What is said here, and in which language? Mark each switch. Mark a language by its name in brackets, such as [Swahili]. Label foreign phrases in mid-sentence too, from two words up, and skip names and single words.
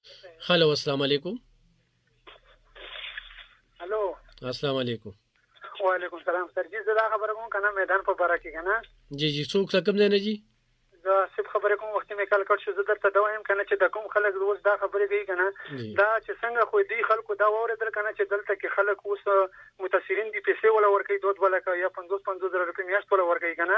[Arabic] हेलो السلام علیکم. हेलो السلام علیکم. وعلیکم السلام [Pashto] सर जी زه دا خبره کوم کنه میدان په باره کې کنه जी जी څوک رقم دی نه जी زه سب خبره کوم وخت مې کال کړ شو زه درته دا وایم کنه چې د کوم خلک روز دا خبرې کوي کنه जी دا چې څنګه خو دې خلکو دا واورېدل کنه چې دلته کې خلک اوس متاثرین دي پیسې ولا ورکوي 2 یا 50 روپۍ میاشت ولا ورکوي کنه